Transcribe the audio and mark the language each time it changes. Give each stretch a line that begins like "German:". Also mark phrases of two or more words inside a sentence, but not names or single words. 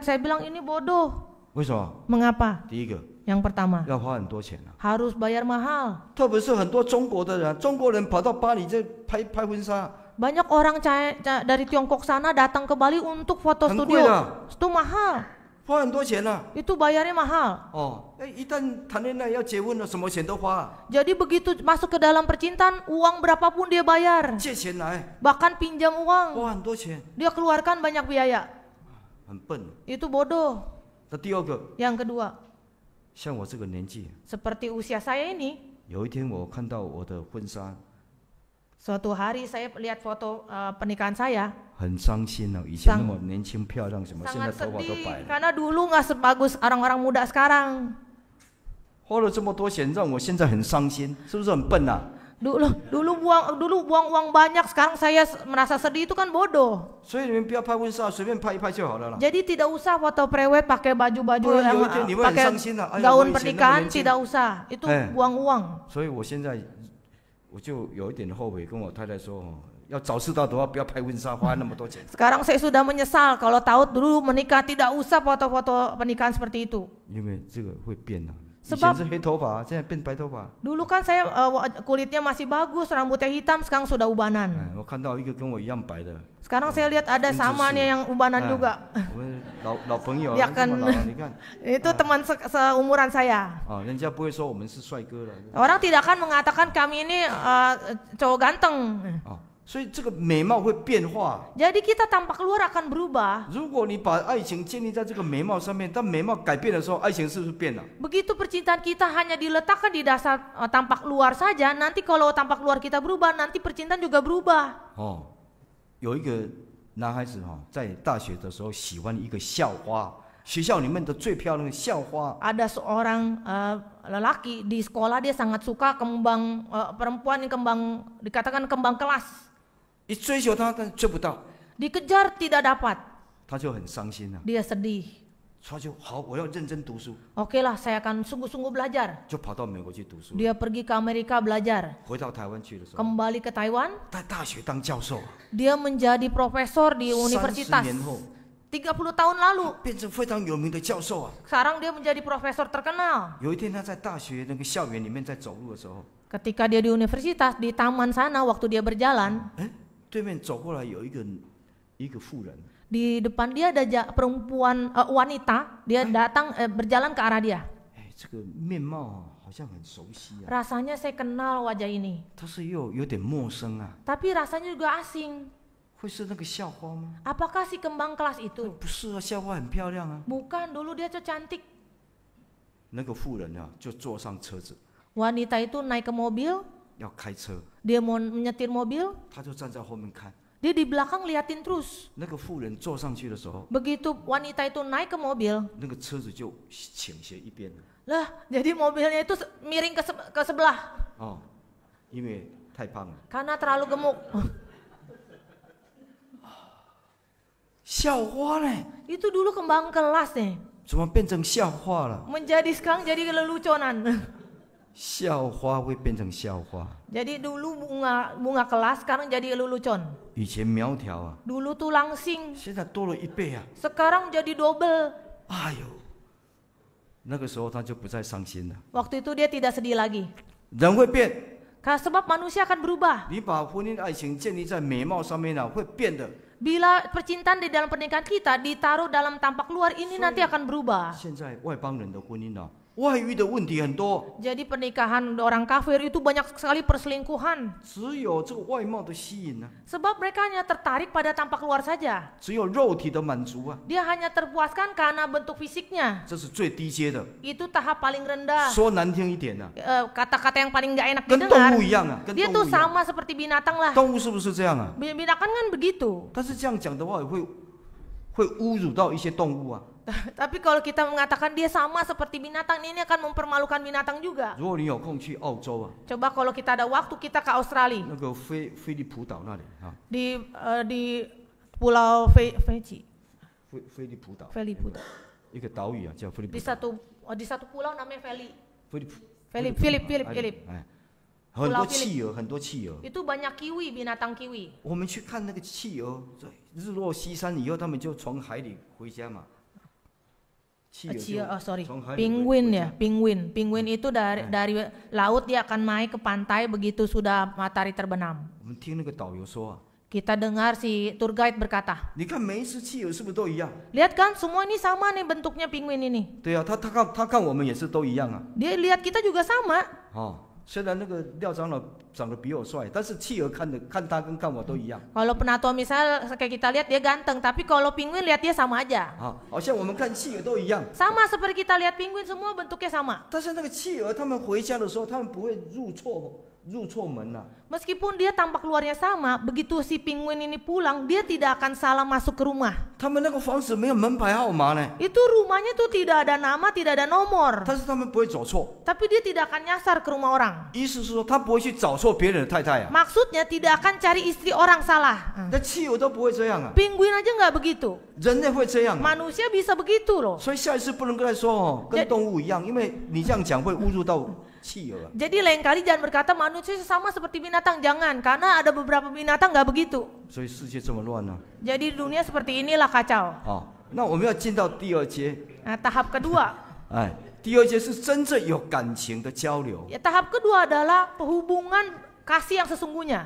Indonesian: Saya bilang ini bodoh.
Chinese: 为什么？
Indonesian: Mengapa?
Chinese: 第一个
Indonesian: Yang pertama,
Chinese: 要花很多钱啊，
Indonesian: harus bayar mahal.
Chinese: 特别是很多中国的人，中国人跑到巴黎这拍婚纱，
Indonesian: Banyak orang dari Tiongkok sana datang ke Bali untuk foto
Chinese: 很贵
Indonesian: studio.
Chinese: 的，
Indonesian: Itu mahal.
Chinese: 花很多钱啊。
Indonesian: Itu bayarnya mahal.
Chinese: 哦，一旦谈恋爱要结婚了，什么钱都花、啊，
Indonesian: Jadi begitu masuk ke dalam percintaan, uang berapapun dia bayar.
Chinese: 借钱来，
Indonesian: Bahkan pinjam uang.
Chinese: 花很多钱，
Indonesian: Dia keluarkan banyak biaya.
Chinese: 很笨。
Indonesian: Itu bodoh.
Chinese: 那第二个，
Indonesian: Yang kedua,
Chinese: 像我这个年纪，
Indonesian: seperti usia saya ini,
Chinese: 有一天我看到我的婚纱，
Indonesian: suatu hari saya lihat foto pernikahan saya,
Chinese: 很伤心了、以前那么年轻漂亮，什么现在
Indonesian: sangat
Chinese: 头发都
Indonesian: sedih
Chinese: 白了，
Indonesian: karena dulu nggak sebagus orang-orang muda sekarang.
Chinese: 花了这么多钱，让我现在很伤心，是不是很笨啊？
Indonesian: Dulu buang uang banyak, sekarang saya merasa sedih, itu kan bodoh.
Chinese: 所以你们不要拍婚纱，随便拍一拍就好了啦。
Indonesian: Jadi tidak usah foto prewed pakai baju-baju Bro, yang yo, ini mah pakai
Chinese: yang 伤心啊.
Indonesian: Ayo, gaun gua pernikahan, isi tidak usah. Itu buang uang.
Chinese: 所以我现在我就有一点后悔，跟我太太说，要早知道的话，不要拍婚纱，花那么多钱。
Indonesian: Sekarang saya sudah menyesal kalau tahu dulu menikah tidak usah foto-foto pernikahan seperti itu.
Chinese: 因为这个会变啊。以
Indonesian: Sebab
Chinese: 前是黑头发，现在变白头发。
Indonesian: dulu kan saya kulitnya masih bagus, rambutnya hitam, sekarang sudah ubanan.
Chinese: 我看到一个跟我一样白的，
Indonesian: Sekarang saya lihat ada sama nih yang ubanan juga.
Chinese: 我们老朋友，
Indonesian: Dia
Chinese: 这么
Indonesian: kan
Chinese: 老了，你看，
Indonesian: itu teman seumuran saya.
Chinese: 啊，人家不会说我们是帅哥了。
Indonesian: Orang tidak akan mengatakan kami ini cowok ganteng.
Chinese: 啊，所以这个美貌会变化。
Indonesian: Jadi kita tampak luar akan berubah.
Chinese: 如果你把爱情建立在这个美貌上面，当美貌改变的时候，爱情是不是变了？
Indonesian: Begitu percintaan kita hanya diletakkan di dasar tampak luar saja, nanti kalau tampak luar kita berubah, nanti percintaan juga berubah.
Chinese: 哦，有一个男孩子哈，在大学的时候喜欢一个校花，学校里面的最漂亮的校花。
Indonesian: Ada seorang lelaki di sekolah, dia sangat suka kembang perempuan yang dikatakan kembang kelas.
Chinese: 一追求她，但追不到，
Indonesian: Dikejar tidak dapat.
Chinese: 他就很伤心了、
Indonesian: Dia sedih.
Chinese: 他就好，我要认真读书，
Indonesian: Oke lah, saya akan sungguh-sungguh belajar.
Chinese: 就跑到美国去读书。
Indonesian: Dia pergi ke Amerika belajar.
Chinese: 回到台湾去的时候，
Indonesian: Kembali ke Taiwan,
Chinese: 在大学当教授，
Indonesian: dia menjadi profesor di 30 universitas.
Chinese: 年后
Indonesian: 30 tahun lalu.
Chinese: 变成非常有名的教授啊。
Indonesian: Sekarang dia menjadi profesor terkenal.
Chinese: 有一天他在大学那个校园里面在走路的时候，
Indonesian: Ketika dia di universitas, di taman sana waktu dia berjalan,
Chinese: 对面走过来有一个妇人，
Indonesian: di depan dia ada perempuan wanita, dia datang berjalan ke arah dia.
Chinese: 哎，这个面貌啊好像很熟悉啊，
Indonesian: Rasanya saya kenal wajah ini,
Chinese: 但是又有点陌生啊，
Indonesian: tapi rasanya juga asing.
Chinese: 会是那个校花吗？
Indonesian: Apakah si kembang kelas itu?
Chinese: 不是啊，校花很漂亮啊。
Indonesian: Bukan, dulu dia tuh cantik.
Chinese: 那个妇人啊，就坐上车子，
Indonesian: Wanita itu naik ke mobil,
Chinese: 要开车，
Indonesian: dia mau menyetir mobil,
Chinese: 他就站在后面看。
Indonesian: dia di belakang liatin terus.
Chinese: 那个妇人坐上去的时候，
Indonesian: Begitu wanita itu naik ke mobil,
Chinese: 那个车子就倾斜一边了。
Indonesian: lah jadi mobilnya itu miring ke sebelah
Chinese: 哦，因为太胖了。
Indonesian: karena terlalu gemuk.
Chinese: 校花呢？
Indonesian: Itu dulu kembang kelas nih,
Chinese: 怎么变成校花了？
Indonesian: sekarang jadi leluconan.
Chinese: 校花会变成校花。
Indonesian: Jadi dulu bunga kelas, sekarang jadi lelucon.
Chinese: 以前苗条啊，
Indonesian: Dulu tuh langsing,
Chinese: 现在多了1倍啊！
Indonesian: sekarang jadi double.
Chinese: 哎呦，那个时候他就不再伤心了。
Indonesian: Waktu itu dia tidak sedih lagi.
Chinese: 人会变，
Indonesian: Sebab manusia akan berubah.
Chinese: 你把婚姻爱情建立在美貌上面啊，会变的。
Indonesian: Bila percintaan di dalam pernikahan kita ditaruh dalam tampak luar, ini nanti akan berubah.
Chinese: 现在外邦人的婚姻啊，外遇的问题很多，
Indonesian: Jadi pernikahan orang kafir itu banyak sekali perselingkuhan.
Chinese: 只有这个外貌的吸引啊，
Indonesian: Sebab mereka hanya tertarik pada tampak luar saja.
Chinese: 只有肉体的满足啊，
Indonesian: Dia hanya terpuaskan karena bentuk fisiknya.
Chinese: 这是最低阶的。
Indonesian: Itu tahap paling rendah.
Chinese: 说难听一点呢、
Indonesian: Kata-kata yang paling nggak enak
Chinese: 跟
Indonesian: didengar.
Chinese: 动物一样啊，跟
Indonesian: Dia
Chinese: 动
Indonesian: tuh
Chinese: 物一样。
Indonesian: sama seperti binatang lah.
Chinese: 动物是不是这样啊？
Indonesian: Binatang kan begitu.
Chinese: 但是这样讲的话，会侮辱到一些动物啊。
Indonesian: Tapi kalau kita mengatakan dia sama seperti binatang, ini akan mempermalukan binatang juga.
Chinese: 如果你有空去澳洲啊，
Indonesian: Coba kalau kita ada waktu kita ke Australia.
Chinese: 那个菲利普岛那里啊，
Indonesian: Di Pulau Fiji.
Chinese: 菲利普岛，
Indonesian: Felipe.
Chinese: 一个岛屿啊，叫菲利普
Indonesian: Di
Chinese: 岛。
Indonesian: satu pulau namanya Feli.
Chinese: 菲利普，
Indonesian: Philip.
Chinese: 哎，很多企鹅，很多企鹅。
Indonesian: Itu banyak kiwi, binatang kiwi.
Chinese: 我们去看那个企鹅，在日落西山以后，他们就从海里回家嘛。企鹅就从海里
Indonesian: Penguin ya, penguin. Penguin itu dari laut dia akan naik ke pantai begitu sudah matahari terbenam.
Chinese: 我们听那个导游说啊，
Indonesian: Kita dengar si
English: tour guide
Indonesian: berkata,
Chinese: 你看每一只企鹅是不是都一样？
Indonesian: lihat kan semua ini sama nih bentuknya penguin ini.
Chinese: 对啊，他看我们也是都一样啊。
Indonesian: Dia lihat kita juga sama.
Chinese: 哦，虽然那个廖长老长得比我帅，但是企鹅看他跟看我都一样。
Indonesian: Kalau penatua misal kayak kita lihat dia ganteng, tapi kalau penguin lihat dia sama aja.
Chinese: 啊，好像我们看企鹅都一样。
Indonesian: Sama seperti kita lihat penguin semua bentuknya sama.
Chinese: 但是那个企鹅，他们回家的时候，他们不会入错门呐、啊。
Indonesian: Meskipun dia tampak luarnya sama, begitu si penguin ini pulang, dia tidak akan salah masuk ke rumah.
Chinese: 他们那个房子没有门牌号码呢，
Indonesian: Itu rumahnya tuh tidak ada nama, tidak ada nomor.
Chinese: 但是他们不会走错。
Indonesian: Tapi dia tidak akan nyasar ke rumah orang.
Chinese: 意思是说，他不会去找错别人的太太啊。
Indonesian: Maksudnya tidak akan cari istri orang salah.
Chinese: 那企鹅都不会这样啊，
Indonesian: Penguin aja nggak begitu.
Chinese: 人类会这样、啊。
Indonesian: Manusia bisa begitu loh.
Chinese: 所以下一次不能跟他说哦，跟动物一样，因为你这样讲会侮辱到企鹅啊。
Indonesian: Jadi lain kali jangan berkata manusia sama seperti binatang, jangan. Karena ada beberapa binatang nggak begitu.
Chinese: 所以世界这么乱呢、
Indonesian: Jadi dunia seperti inilah kacau.
Chinese: 啊。哦，那我们要进到第二阶，
Indonesian: Nah, tahap kedua.
Chinese: 哎，第二阶是真正有感情的交流。
Indonesian: Ya, tahap kedua adalah hubungan kasih yang sesungguhnya.